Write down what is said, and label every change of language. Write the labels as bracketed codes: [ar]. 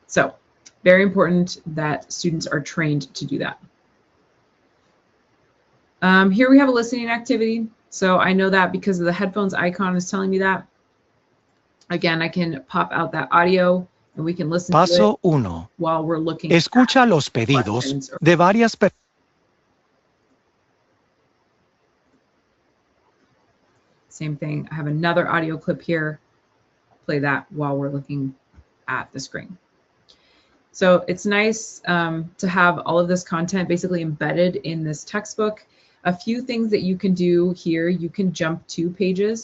[en] So very important that students are trained to do that. Here we have a listening activity. So I know that because of the headphones icon is telling me that. Again, I can pop out that audio and we can listen to it [es] Paso 1. [en] while we're looking. [es] Escucha los pedidos de varias personas. [en] Same thing. I have another audio clip here. Play that while we're looking at the screen. So it's nice to have all of this content basically embedded in this textbook. A few things that you can do here, you can jump to pages.